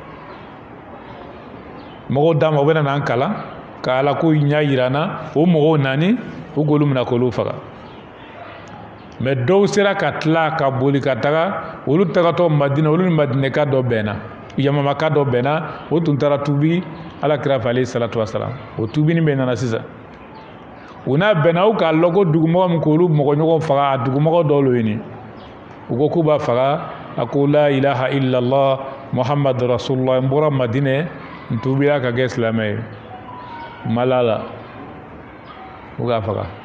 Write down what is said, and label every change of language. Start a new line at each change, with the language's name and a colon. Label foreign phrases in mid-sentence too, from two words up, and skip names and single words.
Bambara: mɔgɔw d'a ma u bɛ na n'an kalan ka ala ko ɲɛ yira n na o mɔgɔw nani u k'olu minɛ k'olu faga mais dɔw sera ka tila ka boli ka taga olu tagatɔ madina olu ni madinɛka dɔ bɛnna yamamaka dɔ bɛnna o tun taara tuubi alakira fɛ
Arabic: عليه الصلاة والسلام
Bambara: o tuubini bɛ nana sisan u n'a bɛnna u k'a lɔn ko dugumɔgɔ min k'olu mɔgɔɲɔgɔn faga a dugumɔgɔ dɔw lo ye nin u ko k'u b'a faga a ko
Arabic: لا إله إلا الله محمد رسول الله
Bambara: n bɔra madinɛ n tuubira ka kɛ silamɛ ye malala u k'a faga